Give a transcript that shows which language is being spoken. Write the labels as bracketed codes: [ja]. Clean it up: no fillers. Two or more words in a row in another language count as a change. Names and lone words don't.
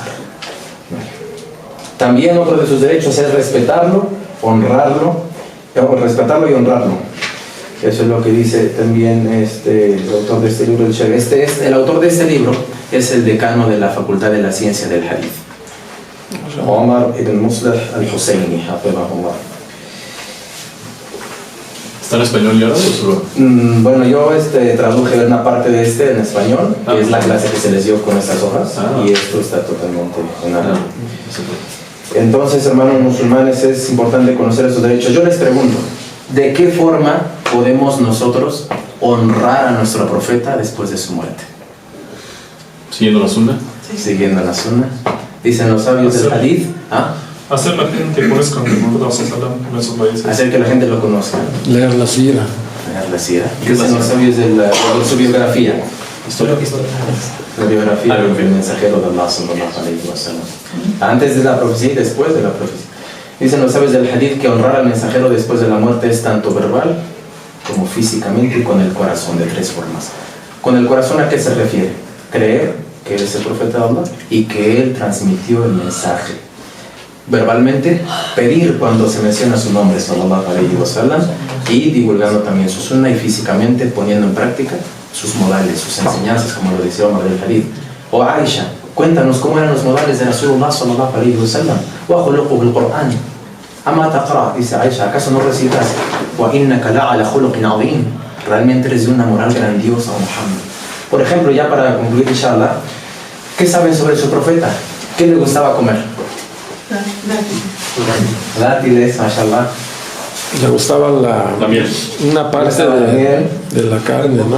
[es] También otro de sus derechos es respetarlo, honrarlo, respetarlo y honrarlo. Eso es lo que dice también el autor de este libro, el autor de este libro es el decano de la Facultad de la Ciencia del Hadith, Omar ibn Muslih al-Husayni, hafidhahullah. ¿Está en español y árabe o solo? Bueno, yo traduje una parte de en español, que es la clase que se les dio con estas hojas, y esto está totalmente en árabe. Entonces, hermanos musulmanes, es importante conocer esos derechos. Yo les pregunto, ¿de qué forma podemos nosotros honrar a nuestro profeta después de su muerte? ¿Siguiendo la sunna? Siguiendo la sunna. Dicen los sabios del hadith, Hacer la gente conozca el profeta sallallahu en esos países. hacer que la gente lo conozca. Leer la sira. Leer la sira. Dicen los sabios de su biografía. La biografía del mensajero de Allah [ar] صلى الله عليه وسلم. [es] Antes de la profecía y después de la profecía. Dicen los sabios del hadith que honrar al mensajero después de la muerte es tanto verbal como físicamente y con el corazón, de tres formas. Con el corazón, ¿a qué se refiere? Creer que él es el profeta de Allah y que él transmitió el mensaje. Verbalmente, pedir cuando se menciona su nombre, [ar] صلى الله عليه وسلم, [es] y divulgando también su sunna, y físicamente poniendo en práctica sus modales, sus enseñanzas, como lo decía Omar del Hadith. O Aisha, cuéntanos cómo eran los modales de [ar] رسول الله صلى الله عليه وسلم. وخلقه بالقرآن. أما تقرأ, [es] dice Aisha, ¿acaso no recitas? [ar] وإنك لعلى خلق عظيم. [es] Realmente eres de una moral grandiosa, Muhammad. Por ejemplo, ya para concluir, inshallah, ¿qué saben sobre su profeta? ¿Qué le gustaba comer? Dátiles, mashallah. Le gustaba La miel. una parte de la carne, ¿no?